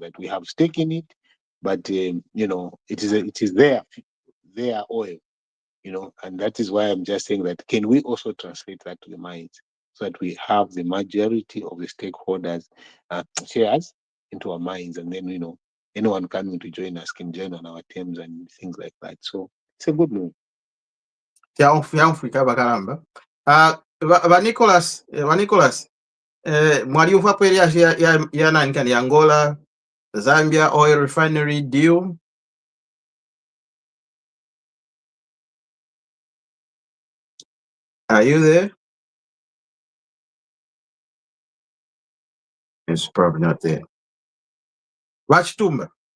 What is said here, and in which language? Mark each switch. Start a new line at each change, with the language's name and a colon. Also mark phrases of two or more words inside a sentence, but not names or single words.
English: That we have stake in it, but it is their oil, and that is why I'm just saying that, can we also translate that to the mines, so that we have the majority of the stakeholders shares into our mines, and then anyone coming to join us can join on our terms and things like that. So it's a good move.
Bemba: Fika bakalamba. Ba Nicholas, mwaliuvapo area ya nani kani Angola, Zambia
English: oil refinery deal. Are you there? It's probably not there. Watch Tumba.